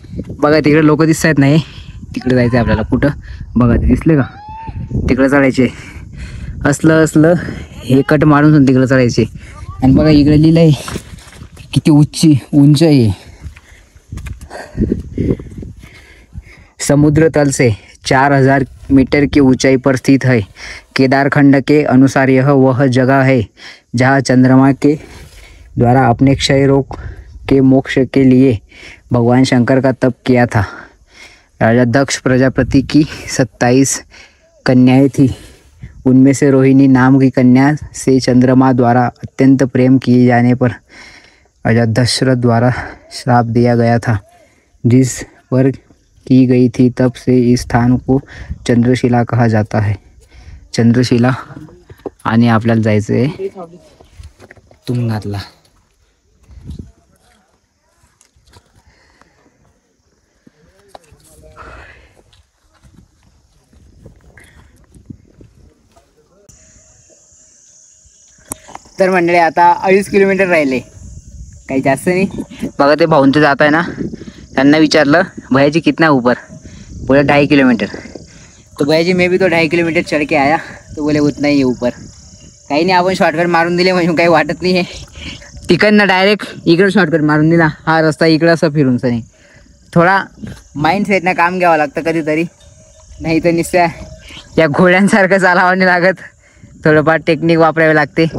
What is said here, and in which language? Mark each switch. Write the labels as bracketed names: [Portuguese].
[Marathi] बघा तिकडे लोक दिसत आहेत नाही, तिकडे जायचं आहे आपल्याला. कुठं बघा ते दिसले का? तिकडे चढायचे. असलं हे कट मारून तिकडे चढायचे. आणि बघा इकडे लिहिलं आहे किती उंच आहे. [Hindi] समुद्र तल से 4000 मीटर की ऊंचाई पर स्थित है. केदारखंड के अनुसार यह वह जगह है जहाँ चंद्रमा के द्वारा अपने क्षय रोग के मोक्ष के लिए भगवान शंकर का तप किया था. राजा दक्ष प्रजापति की 27 कन्याएं थी. उनमें से रोहिणी नाम की कन्या से चंद्रमा द्वारा अत्यंत प्रेम किए जाने पर राजा दशरथ द्वारा श्राप दिया गया था, जिस पर की गई थी. तब से इस स्थान को चंद्रशिला कहा जाता है. चंद्रशिला. [Marathi] आणि आपल्याला जायचं आहे तुंगनाथला. तर मंडळी आता 2.5 किलोमीटर राहिले, काही जास्त नाही. बघा ते भाऊन ते जात आहे ना, त्यांना विचारलं [Hindi] भैयाजी कितना ऊपर, बोले 2.5 किलोमीटर. तो भैयाजी मैं भी तो 2.5 किलोमीटर चढ़ के आया, तो बोले उतना ही है ऊपर. [Marathi] काही नाही, आपण शॉर्टकट मारून दिले म्हणून काही वाटत नाही आहे. तिकडनं डायरेक्ट इकडं शॉर्टकट मारून दिला, हा रस्ता इकडं असं फिरूनच नाही. थोडा माइंड सेटनं काम घ्यावं लागतं कधीतरी, नाही तर नुसत्या या घोड्यांसारखं चालावं नाही लागत, थोडंफार टेक्निक वापरावी लागते.